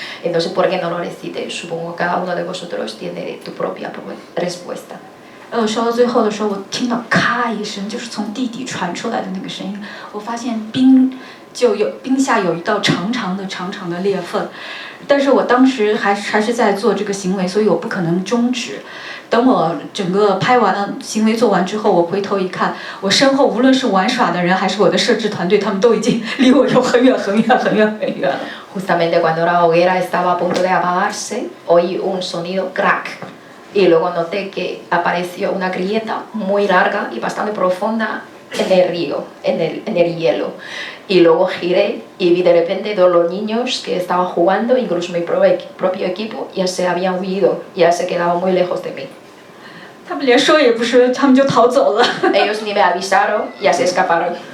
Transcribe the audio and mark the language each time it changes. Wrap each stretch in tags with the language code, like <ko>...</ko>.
<es>Entonces, ¿por qué no lo recité? Supongo que cada uno de vosotros tiene tu propia respuesta.</es> <zh>烧到最后的时候，我听到咔一声，就是从地底传出来的那个声音。我发现冰下有一道长长的裂缝，但是我当时还是在做这个行为，所以我不可能终止。等我整个拍完了行为做完之后，我回头一看，我身后无论是玩耍的人还是我的摄制团队，他们都已经离我有很远了。</zh> <es>Justamente cuando la hoguera estaba a punto de apagarse, oí un sonido crack. Y luego noté que apareció una grieta muy larga y bastante profunda en el río, en el hielo. Y luego giré y vi de repente todos los niños que estaban jugando, incluso mi propio equipo, ya se habían huido, ya se quedaban muy lejos de mí.</es> <zh>他们连说也不说，他们就逃走了。</zh> <es>Ellos ni me avisaron, ya se escaparon.</es>